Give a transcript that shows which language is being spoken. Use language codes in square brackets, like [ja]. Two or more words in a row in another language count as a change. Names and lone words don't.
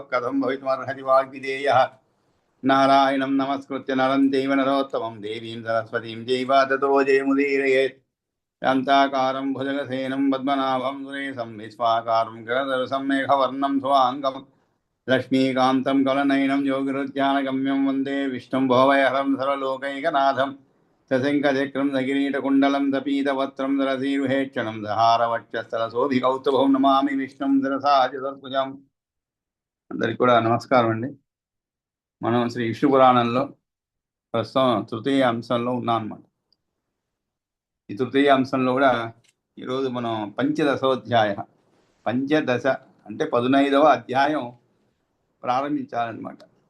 [sa] कथं भवितुमर्हति वाग्विदेयः नारायणं नमस्कृत्य नरं चैव नरोत्तमं देवीं सरस्वतीं चैव ततो जयमुदीरयेत् शान्ताकारं भुजगसेनं पद्मनाभं सुरेशं विश्वाकारं गगनसदृशं मेघवर्णं स्वाङ्गम् लक्ष्मीकान्तं कमलनयनं योगिरुध्यानगम्यं वन्दे विष्णुं भवभयहरं सर्वलोकैकनाथं सशङ्खचक्रं सकिरीटकुण्डलं सपीतवस्त्रं सरसीरुहेक्षणं सहारवक्षस्थलशोभिकौस्तुभं नमामि विष्णुं शिरसाचतुर्भुజం. [te] అందరికీ కూడా నమస్కారం అండి. మనం శ్రీ విష్ణు పురాణంలో ప్రస్తుతం తృతీయ అంశంలో ఉన్నాం అన్నమాట. ఈ తృతీయ అంశంలో కూడా ఈరోజు మనం పంచదశోధ్యాయ, పంచదశ అంటే 15వ అధ్యాయం ప్రారంభించాలన్నమాట.